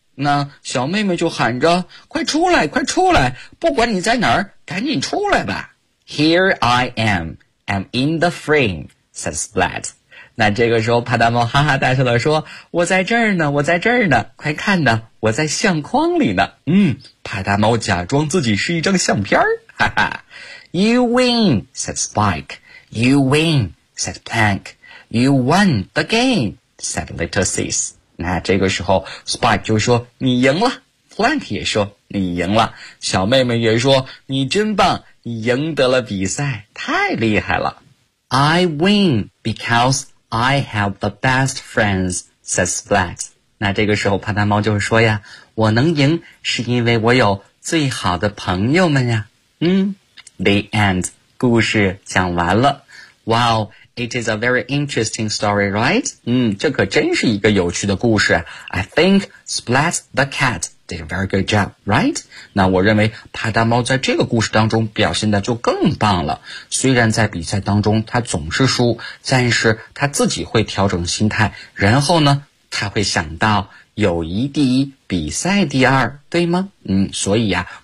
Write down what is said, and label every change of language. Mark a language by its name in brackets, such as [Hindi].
[Chinese] 那小妹妹就喊着，快出来快出来，不管你在哪儿赶紧出来吧。 [English] Here I am, I'm in the frame, said Splat. [Chinese] 那这个时候帕达猫哈哈大笑地说，我在这儿呢，我在这儿呢，快看呢，我在相框里呢。帕达猫假装自己是一张相片，哈哈。 [English] You win, said Spike. You win, said Plank. You won the game, said Little Sis. [Chinese] 那这个时候 Spike 就说你赢了， Plank 也说你赢了，小妹妹也说你真棒，你赢得了比赛，太厉害了。 [English] I win because I have the best friends, said Splat. [Chinese] 那这个时候帕达猫就说呀，我能赢是因为我有最好的朋友们呀。 [English] The end. [Chinese] 故事讲完了。 [English] Wow, it is a very interesting story, right? [Chinese] 这可真是一个有趣的故事。 [English] I think Splat the cat did a very good job, right? [Chinese] 那我认为帕达猫在这个故事当中表现的就更棒了。虽然在比赛当中他总是输，但是他自己会调整心态，然后呢，他会想到友谊第一，比赛第二，对吗？所以啊，